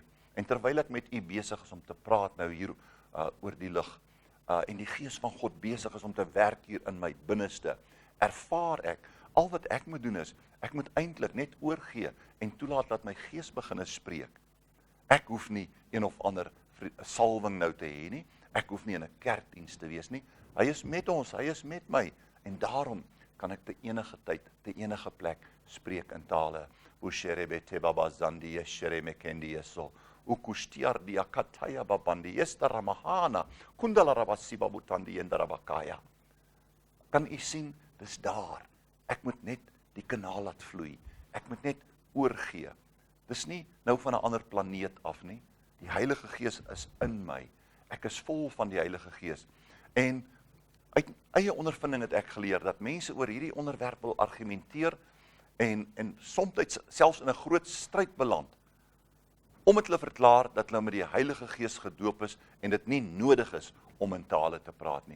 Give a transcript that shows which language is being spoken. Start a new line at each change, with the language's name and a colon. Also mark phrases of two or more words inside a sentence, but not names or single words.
Afrikaans: En terwyl ek met u besig is om te praat nou hier oor die lig, en die Gees van God besig is om te werk hier in my binneste, ervaar ek, al wat ek moet doen is, ek moet eintlik net oorgee en toelaat dat my Gees begin spreek. Ek hoef nie een of ander salwing nou te hê nie, ek hoef nie in 'n kerkdiens te wees nie, hy is met ons, hy is met my, en daarom kan ek te enige tyd, te enige plek spreek in tale. Usherebete babazandi yesheremekendi yeso. Ukustiar diakataya babandi yestaramahana. Kundalarabasiba butandi yendarabakaya. Kan u sien, dis daar. Ek moet net die kanaal laat vloei. Ek moet net oorgee. Dis nie nou van 'n ander planeet af nie. Die Heilige Gees is in my. Ek is vol van die Heilige Gees. En uit eie ondervinding het ek geleer dat mense oor hierdie onderwerp wil argumenteer en soms selfs in 'n groot stryd beland, omdat hulle verklaar dat hulle met die Heilige Gees gedoop is en dit nie nodig is om in tale te praat nie.